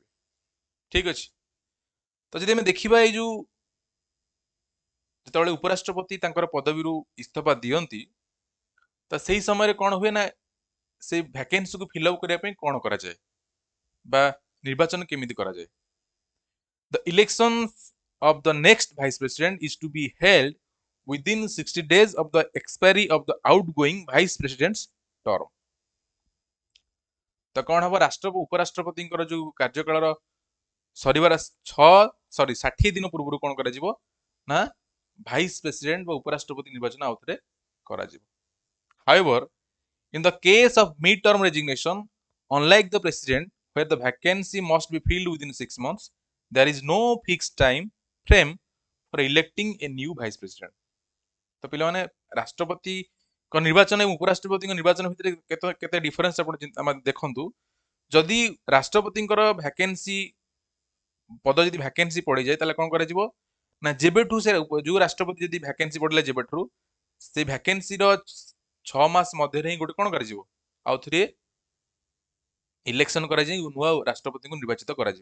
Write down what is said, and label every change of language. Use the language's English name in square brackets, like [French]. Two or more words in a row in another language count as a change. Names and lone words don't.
[Odia] ଠିକ ଅଛି। ତ ଯଦି ଆମେ ଦେଖିବା ଏଇ ଯୋଉ ଯେତେବେଳେ ଉପରାଷ୍ଟ୍ରପତି ତାଙ୍କର ପଦବୀରୁ ଇସ୍ତଫା ଦିଅନ୍ତି, ତ ସେଇ ସମୟରେ କଣ ହୁଏ ନା ସେ ଭ୍ୟାକେନ୍ସିକୁ [English] fill up [Odia] କରିବା ପାଇଁ କଣ କରାଯାଏ ବା ନିର୍ବାଚନ କେମିତି କରାଯାଏ। [English] The elections of the next vice president is to be held within 60 days of the expiry of the outgoing vice president's term. [Odia] ତ କଣ ହବ, ଉପରାଷ୍ଟ୍ରପତିଙ୍କର ଯୋଉ କାର୍ଯ୍ୟକାଳର ସରିବାର 60 ଦିନ ପୂର୍ବରୁ କଣ କରାଯିବ ନା [English] vice president [Odia] ବା ଉପରାଷ୍ଟ୍ରପତି ନିର୍ବାଚନ ଆଉଥରେ କରାଯିବ। [English] However, in the case of mid-term resignation, unlike the president, where the vacancy must be filled within 6 months, there is no fixed time frame for electing a new vice president. [Odia] ତ ପିଲାମାନେ ରାଷ୍ଟ୍ରପତି ନିର୍ବାଚନ ଏବଂ ଉପରାଷ୍ଟ୍ରପତିଙ୍କ ନିର୍ବାଚନ ଭିତରେ କେତେ ଡିଫରେନ୍ସ ଆପଣ ଦେଖନ୍ତୁ। ଯଦି ରାଷ୍ଟ୍ରପତିଙ୍କର ପଦ ଯଦି ଭ୍ୟାକେନ୍ସି ପଡିଯାଏ, ତାହେଲେ କଣ କରାଯିବ ନା ଯେବେଠୁ ସେ ଯୋଉ ରାଷ୍ଟ୍ରପତି ଯଦି ଭ୍ୟାକେନ୍ସି ପଡିଲା ଯେବେଠୁ ସେ ଭ୍ୟାକେନ୍ସିର 6 ମାସ ମଧ୍ୟରେ ହିଁ ଗୋଟେ କଣ କରାଯିବ, ଆଉ ଥରେ ଇଲେକ୍ସନ କରାଯାଇ ନୂଆ ରାଷ୍ଟ୍ରପତିଙ୍କୁ ନିର୍ବାଚିତ କରାଯିବ।